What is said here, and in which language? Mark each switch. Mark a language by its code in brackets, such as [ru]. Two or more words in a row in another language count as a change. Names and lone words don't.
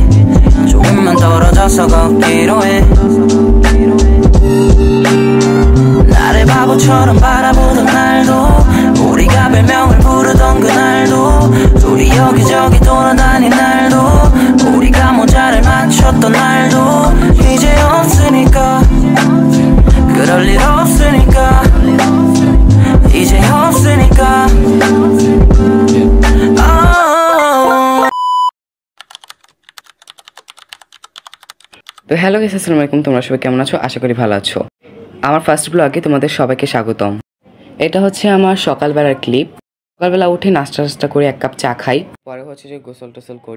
[ko] 조금만 떨어져서 걷기로 해. 나를 바보처럼 바라보던 날도, 우리가 별명을 부르던 그날도, 둘이 여기저기 돌아다닌 날도, 우리가 모자를 맞췄던 날도, 이제 없으니까, 그럴 일 없으니까, 이제 없으니까. [bn] তো [en] hello guys, [ar] السلام عليكم. [bn] তোমরা সবাই কেমন আছো? আশা করি ভালো আছো। আমার [en] first blog [bn] তোমাদের সবাইকে স্বাগতম। এটা হচ্ছে আমার সকালবেলার ক্লিপ। সকালবেলা উঠে নাস্তা করে এক কাপ চা খাই, পরে হচ্ছে যে গোসল টোসল করি।